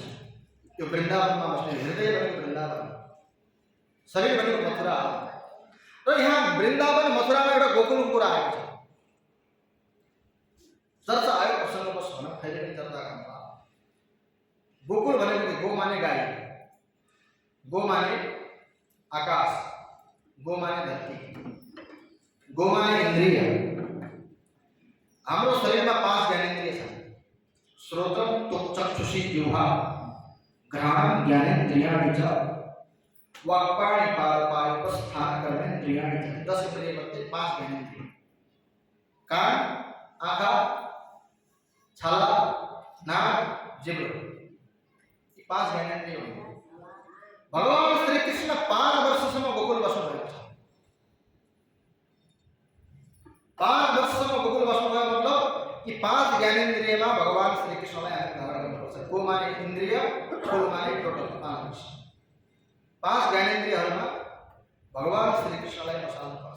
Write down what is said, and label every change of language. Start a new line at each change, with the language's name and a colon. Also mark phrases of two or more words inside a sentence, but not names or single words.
Nepali: यो वृन्दावनमा बस्ने हृदय भनेको वृन्दावन, शरीर भनेको मथुरा र यहाँ वृन्दावन मथुरामा एउटा गोकुलको कुरा आएको छ। चर्चा आयो प्रसङ्गवश भनौँ, फेरि पनि चर्चा गर्नु। गोकुल भनेको गो माने गाई, गो माने आकाश, गो माने धरती, गो माने इन्द्रिय। हाम्रो शरीरमा 5 ज्ञानेन्द्रिय छन्।
Sanskrit: श्रोत्रम त्वक् चक्षुषी जिह्वा घ्राणं ज्ञानेन्द्रियाणि च वाक्पाणि पादपायुपस्थान कर्मेन्द्रियाणि च।
Nepali: 10 इंद्रिय मध्ये 5 ज्ञानेन्द्रिय। कान, आँखा, छाला, नाक, जिह्वा, ये 5 ज्ञानेन्द्रिय हुन्। भगवान श्री कृष्ण 5 वर्षसम्म गोकुल बस्नुभएको छ। 5 वर्षसम्म गोकुल बस्नुभयो मतलब यी 5 ज्ञानेन्द्रियमा भगवान श्री कृष्णलाई हामी धारण गर्नुपर्छ। गो माने इन्द्रिय, ठोल माने टोटल 5 वर्ष। 5 ज्ञानेन्द्रियहरूमा भगवान श्री कृष्णलाई बसाल्नुपर्छ।